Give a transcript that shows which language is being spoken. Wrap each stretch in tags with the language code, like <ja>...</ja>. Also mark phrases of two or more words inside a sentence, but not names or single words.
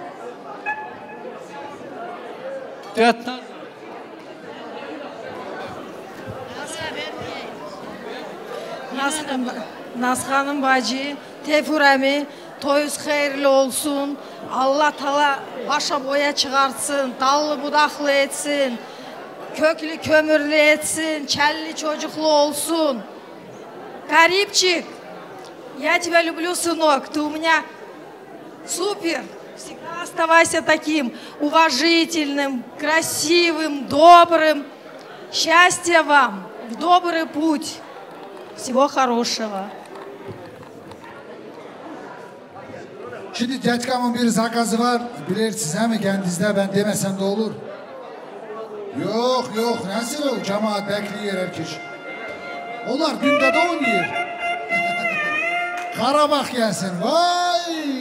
<tr>Nashan'ın bacı, Tefur əmi, toyuz xeyirli olsun. Allah tala başa boya çıkartsın, dallı budaklı etsin, köklü kömürlü etsin, kelli çocuklu olsun.</tr> <ru>Карибчик, я тебя люблю, сынок, ты у меня супер. Всегда оставайся таким уважительным, красивым, добрым. Счастья вам, в добрый путь. Всего хорошего.</ru> <tr>Şimdi Cetkam'ın bir zakazı var. Bilirsiniz mi kendinizde, ben demesem de olur. Yok yok, nasıl o cemaat bekliyor herkes. Onlar günde de oynuyor. Karabağ gelsin, vay!</tr>